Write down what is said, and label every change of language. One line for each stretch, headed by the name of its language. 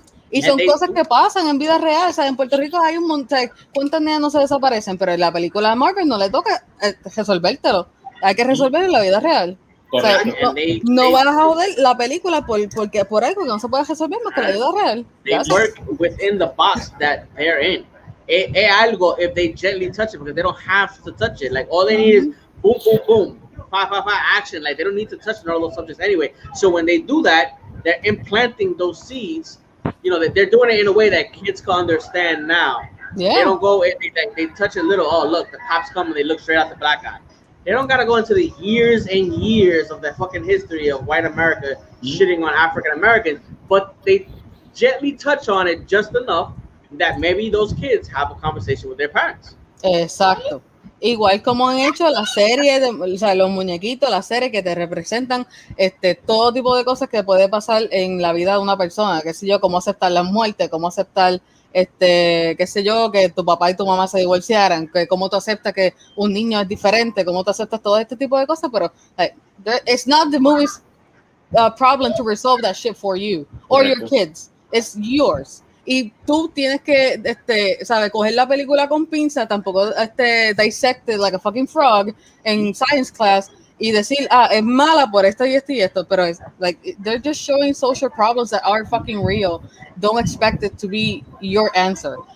Spanish: Y son cosas que pasan en vida real. O sea, en Puerto Rico hay un montón. ¿Cuántas nenas no se desaparecen? Pero en la película de Marvel no le toca resolvértelo. Hay que resolverlo en la vida real. O sea, no vas a joder la película por algo que no se puede resolver más que la vida real.
English: They work within the box that they're in. Algo if they gently touch it because they don't have to touch it. Like all they need is boom, boom, boom, five, action. Like they don't need to touch all those subjects anyway. So when they do that, they're implanting those seeds. You know, they're doing it in a way that kids can understand now. Yeah. They don't go. They touch a little. Oh, look, the cops come and they look straight at the black guy. They don't gotta go into the years and years of the fucking history of white America shitting on African Americans, but they gently touch on it just enough that maybe those kids have a conversation with their parents.
Spanish: Exacto. Igual como han hecho la serie, o sea, los muñequitos, la serie que te representan todo tipo de cosas que puede pasar en la vida de una persona, qué sé yo, cómo aceptar la muerte, cómo aceptar, qué sé yo, que tu papá y tu mamá se divorciaran, que cómo tú aceptas que un niño es diferente, cómo tú aceptas todo este tipo de cosas, pero
English: it's not the movie's problem to resolve that shit for you or your kids, it's yours.
Spanish: Y tú tienes que, ¿sabes? Coger la película con pinza, tampoco
English: dissect it like a fucking frog
Spanish: en
English: science class
Spanish: y decir, es mala por esto y esto y esto, pero es
English: like they're just showing social problems that are fucking real. Don't expect it to be your answer.